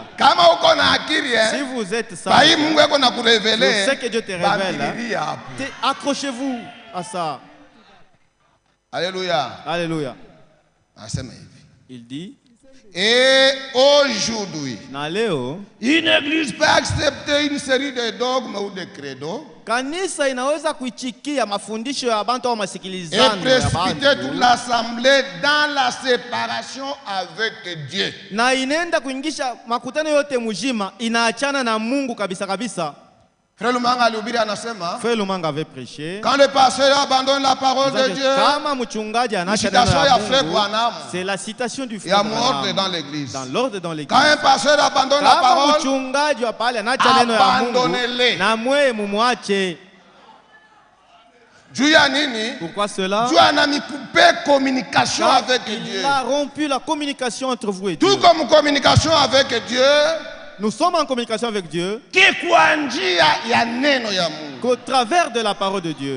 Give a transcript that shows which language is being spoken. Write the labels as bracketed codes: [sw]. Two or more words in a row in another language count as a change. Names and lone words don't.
[fr] Si vous êtes sage, je sais que Dieu te révèle. Accrochez-vous à ça. Alléluia. Alléluia. Il dit, et aujourd'hui, une église peut accepter une série de dogmes ou de credos [sw] kanisa inaweza kuichikia mafundisho ya abantu au masikilizano [fr] et précipiter toute l'assemblée dans la séparation avec Dieu. [sw] Na inaenda kuingisha makutano yote mujima inaachana na Mungu kabisa kabisa. Frère Lumanga alihubiri anasema, [fr] Frère Lumanga avait prêché, quand le pasteur abandonne la parole de Dieu, [sw] kama mchungaji anaacha neno la Mungu, [fr] c'est la citation du frère Branham dans l'église. Dans l'ordre dans l'église. Quand un pasteur abandonne la parole, [sw] mchungaji apale anaacha neno la Mungu, na mwe mumwache. [fr] Pourquoi cela? Dieu a mis coupé communication avec Dieu. Il a rompu la communication entre vous et Dieu. Tout comme communication avec Dieu. Nous sommes en communication avec Dieu qu'au travers de la parole de Dieu.